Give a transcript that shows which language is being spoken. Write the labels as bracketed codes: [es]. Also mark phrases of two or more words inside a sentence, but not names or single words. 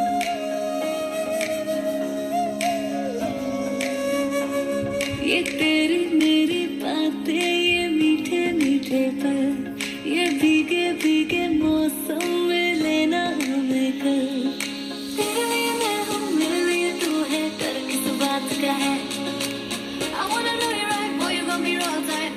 [hi] ये तेरी मेरी बातें ये मीठे मीठे पल ये भीगे भीगे मौसम में लेना हमें कल तेरे लिए मैं हूँ मेरे लिए तू है डर किस बात का है [en] I wanna know you right, boy, you got me wrong tight.